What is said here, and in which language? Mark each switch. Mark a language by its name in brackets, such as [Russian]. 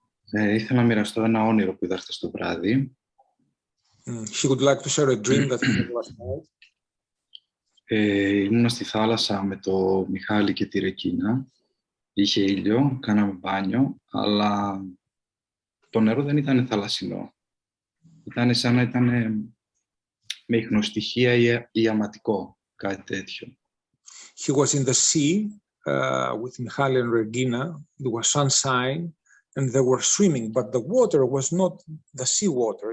[Greek] Ήθελα να μοιραστώ ένα όνειρο που είδα χθες το βράδυ. [English] She would like to share a dream that he had last night. [Greek] Ήμουν στη θάλασσα με το Μιχάλη και τη Ρεκίνα. Είχε ήλιο, κάναμε μπάνιο, αλλά το νερό δεν ήταν θαλασσινό. Ήταν σαν να ήταν με ιχνοστοιχεία ή ιαματικό, κάτι τέτοιο. [English] He was in the sea with Michal and Regina. There was sunshine and they were swimming, but the water was not the sea water.